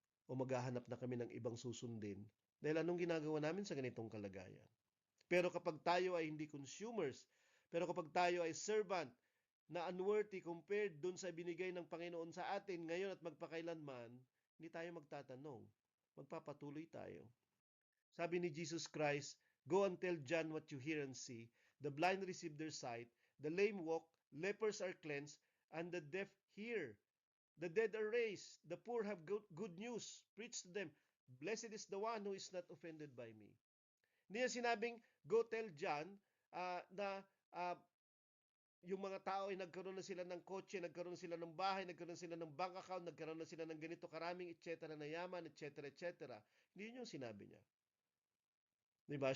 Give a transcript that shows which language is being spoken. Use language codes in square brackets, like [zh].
[tl] O maghahanap na kami ng ibang susundin dahil anong ginagawa namin sa ganitong kalagayan? Pero kapag tayo ay hindi consumers, pero kapag tayo ay servant na unworthy compared dun sa binigay ng Panginoon sa atin ngayon at magpakailanman, hindi tayo magtatanong. Magpapatuloy tayo. Sabi ni [en] Jesus Christ, go and tell John what you hear and see. The blind receive their sight, the lame walk, lepers are cleansed, and the deaf hear. The dead are raised, the poor have good news. Preach to them, blessed is the one who is not offended by me. [tl] Hindi niya sinabing, [en] go tell John [tl] na yung mga tao ay nagkaroon na sila ng kotse, nagkaroon na sila ng bahay, nagkaroon na sila ng bank account, nagkaroon na sila ng ganito karaming etc. na yaman, etc. etc. Hindi yun yung sinabi niya. 'Di ba?